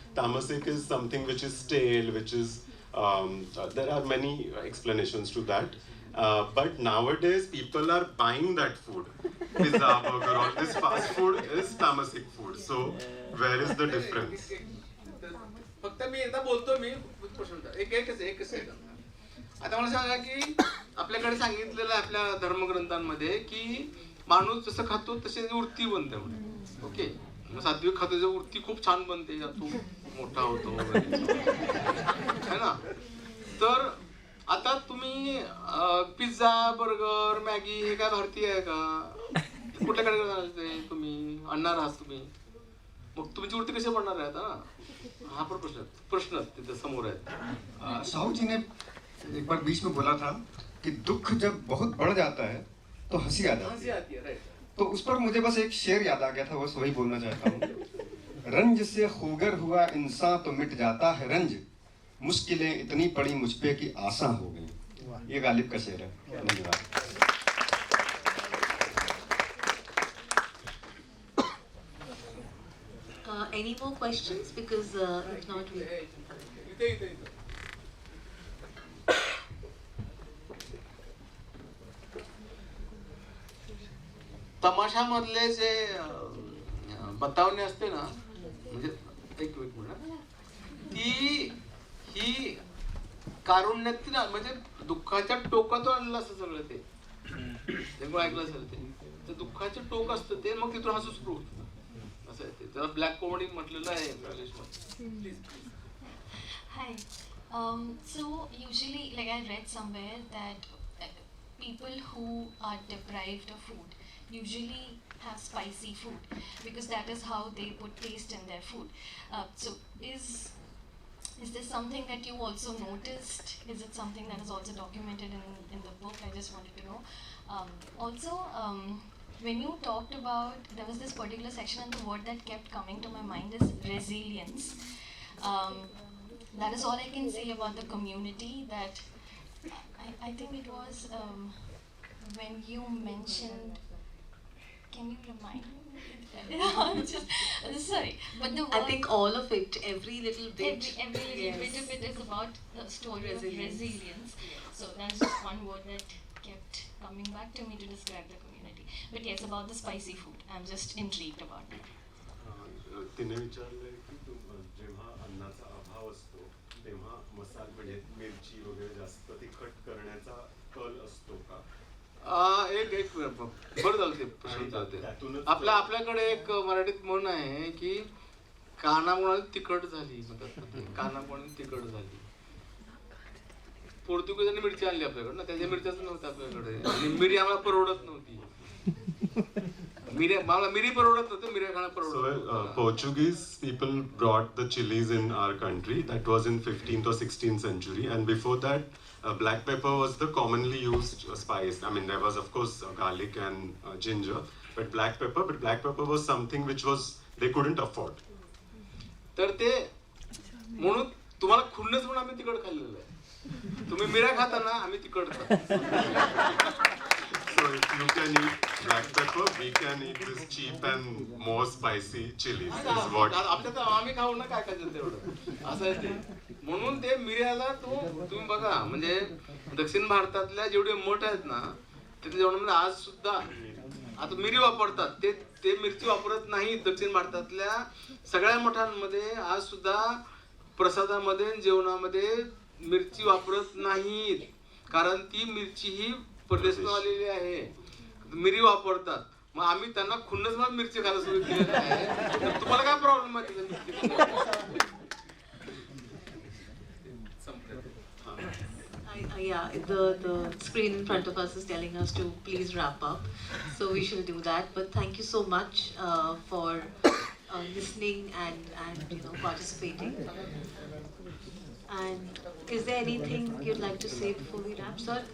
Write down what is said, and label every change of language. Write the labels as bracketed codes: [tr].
[en] Tamasic is something which is stale, which is, there are many explanations to that. But nowadays people are buying that food. Pizza, burger, all this fast food is tamasic food. So where is the difference? [mr] फक्त मी एकदा बोलतो एक second. आता मला सांगा की आपल्याकडे सांगितलेलं आहे आपल्या धर्मग्रंथांमध्ये की माणूस जसं खातो तसे वृत्ती बनते म्हणून. ओके, मग सात्विक खातो त्याची वृत्ती खूप छान बनते, तो मोठा होतो [hi] है ना. [mr] तर आता तुम्ही पिझ्झा, बर्गर, मॅगी हे काय भारतीय आहे का? कुठल्या कडे तुम्ही आणणार आहात तुम्ही, मग तुमची वृत्ती कशी बनणार आहे आता? हा पण प्रश्न तिथे समोर आहे. [hi] साहू जी ने एक बार बीच में बोला था कि दुख जब बहुत बढ़ जाता है तो हंसी आ जाती है. [en] Right. [hi] तो उस पर मुझे बस एक शेर याद आ गया था, बस वही बोलना चाहता हूँ. रंज से खूगर हुआ इंसान तो मिट जाता है रंज, मुश्किलें इतनी पड़ी मुझ पे कि आसान हो गई. ये गालिब का शेर है. धन्यवाद. [en] Any more questions? Because if not, we... [mr] तमाशामधले जे बतावणे असते ना, म्हणजे एक मिनिट, ही कारुण्यात ना, म्हणजे दुःखाच्या टोकातून आणलेलं असतं सगळं ते. ऐकलं असेल ते दुःखाचे टोक असतं ते, मग तिथून हसू सुरू होतं. असं आहे ते. त्याला ब्लॅक कॉमेडी म्हटलेलं आहे इंग्लिशमध्ये. [en] Hi. So usually, like I read somewhere that people who are deprived of food usually have spicy food because that is how they put taste in their food. So is this something that you also noticed? Is it something that is also documented in the book? I just wanted to know. Also, when you talked about, there was this particular section and the word that kept coming to my mind is resilience. That is all I can say about the community. That I think it was when you mentioned. Can you remind me? Sorry, but the word, I think all of it, every little bit. Every little bit of it is about the story of resilience. So that's just one word that kept coming back to me to describe the community. But yes, about the spicy food, I'm just intrigued about that. [mr] तिने विचारलंय की जेव्हा अन्नाचा अभाव असतो तेव्हा मसाले म्हणजे मिरची वगैरे जास्त तिखट करण्याचा कल असतो का? एक बरं झालं ते प्रश्न चालते. आपल्याकडे एक मराठीत म्हण आहे की कानामुळे तिखट झाली, कानामुळे तिखट झाली. पोर्तुगीजांनी मिरची आणली आपल्याकडे ना, त्याच्या मिरच्याच नव्हत्या आपल्याकडे, आणि मिरी आम्हाला परवडत नव्हती. मिरी परवडत नव्हतं, मिऱ्या खाणं परवडत. [en] Portuguese people brought the chilies in our country. That was in 15th or 16th century, and before that black pepper was the commonly used spice. I mean, there was of course garlic and ginger, but black pepper was something which was they couldn't afford. [mr] तर ते म्हणून तुम्हाला खुन्नस म्हणून आम्ही तिखट खाल्लेलं आहे. तुम्ही मिऱ्या खाता ना, आम्ही तिखट खातो. [en] So if you can eat black pepper, we can eat this cheap and more spicy chilies. Is what. [mr] आपल्यात आम्ही खाऊ ना काय खायचं तेवढं, असं आहे ते. म्हणून ते मिऱ्याला तुम्ही बघा, म्हणजे दक्षिण भारतातल्या जेवढे मठ आहेत ना, तिथे जेवणामध्ये आज सुद्धा आता मिरी वापरतात, ते ते मिरची वापरत नाही. दक्षिण भारतातल्या सगळ्या मठांमध्ये आज सुद्धा प्रसादामध्ये जेवणामध्ये मिरची वापरत नाहीत, कारण ती मिरची ही परदेशातून आलेली आहे. मिरी वापरतात. मग आम्ही त्यांना खुन्नस म्हणून मिरची खायला सुरू केलेली आहे. तर तुम्हाला काय प्रॉब्लेम आहे तिथं मिरची खायला? [en] Yeah, the screen in front of us is telling us to please wrap up, so we shall do that. But thank you so much for listening and participating. And is there anything you'd like to say before we wrap, sir?